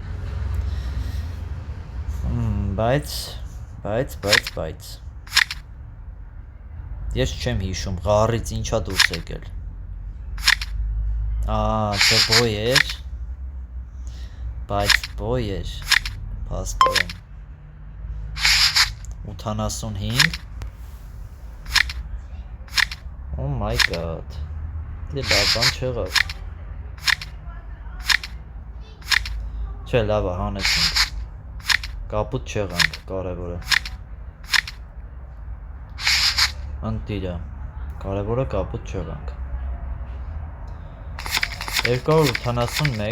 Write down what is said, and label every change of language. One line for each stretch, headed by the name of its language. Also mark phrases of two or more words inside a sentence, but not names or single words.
Armenian: Բայց ես չեմ հիշում ղարից ինչա դուրս եկել։ Չէ բոյ էր։ Բայց բոյ էր։ Փաստորեն 85
English: Oh my god։
Armenian: Դե լավ բան չեղավ։ Չէ, լավ է, հանեցինք։ Կապուտ չեղանք, կարևորը։ Ընտիրը, կարևորը կապուտ չեղանք։ 281